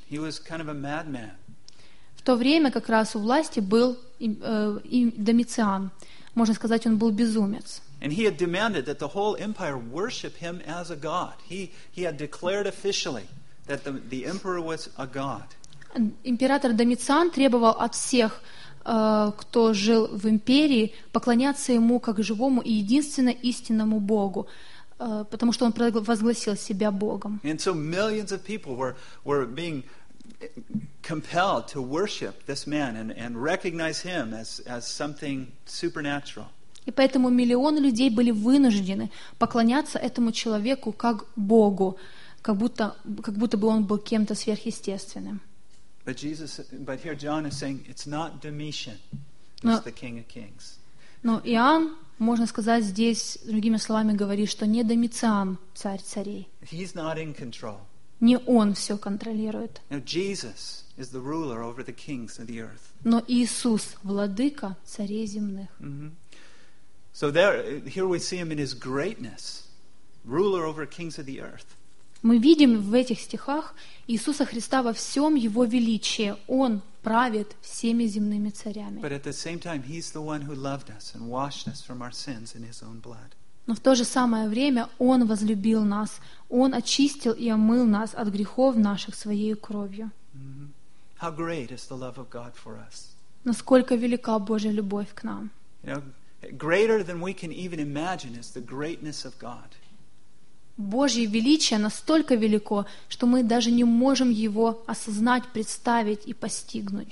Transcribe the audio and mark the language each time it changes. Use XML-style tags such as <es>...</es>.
<en>He was kind of a madman.</en> <ru>В то время как раз у власти был Домициан. Можно сказать, он был безумец.</ru> <en>And he had demanded that the whole empire worship him as a god. He had declared officially that the emperor was a god.</en> <ru>Император Домициан требовал от всех, кто жил в империи, поклоняться ему как живому и единственно истинному Богу, потому что он провозгласил себя Богом.</ru> <en>And so millions of people were being compelled to worship this man and recognize him as something supernatural.</en> <ru>И поэтому миллионы людей были вынуждены поклоняться этому человеку как Богу, как будто бы он был кем-то сверхъестественным.</ru> <en>But here John is saying it's not Domitian, it's the King of Kings.</en> <ru>Но Иоанн, можно сказать, здесь другими словами говорит, что не Домициан царь царей.</ru> <en>He's not in control.</en> <ru>Не он все контролирует.</ru> <en>Now Jesus is the ruler over the kings of the earth.</en> <ru>Но Иисус владыка царей земных.</ru> <en>So there, here we see him in his greatness, ruler over kings of the earth.</en> <ru>Мы видим в этих стихах Иисуса Христа во всем его величии. Он правит всеми земными царями.</ru> <en>But at the same time, he's the one who loved us and washed us from our sins in his own blood.</en> <ru>Но в то же самое время Он возлюбил нас, Он очистил и омыл нас от грехов наших Своей кровью.</ru> <en>How great is the love of God for us?</en> <ru>Насколько велика Божья любовь к нам?</ru> <en>You know, greater than we can even imagine is the greatness of God.</en> <ru>Божье величие настолько велико, что мы даже не можем его осознать, представить и постигнуть.</ru>